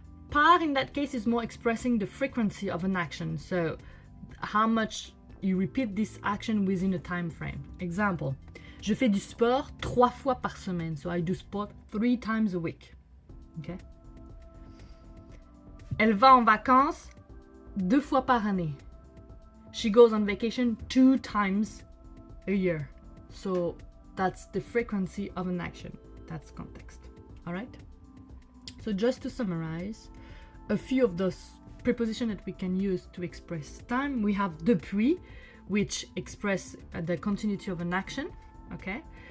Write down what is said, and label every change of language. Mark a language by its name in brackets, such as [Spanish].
[English] Par in that case is more expressing the frequency of an action. So how much you repeat this action within a time frame. [French] Example, je fais du sport 3 fois par semaine. [English] So I do sport 3 times a week. Okay? [French] Elle va en vacances 2 fois par année. [English] She goes on vacation 2 times a year. So that's the frequency of an action. That's context. All right? So just to summarize, a few of those prepositions that we can use to express time. We have depuis, which express the continuity of an action. Okay?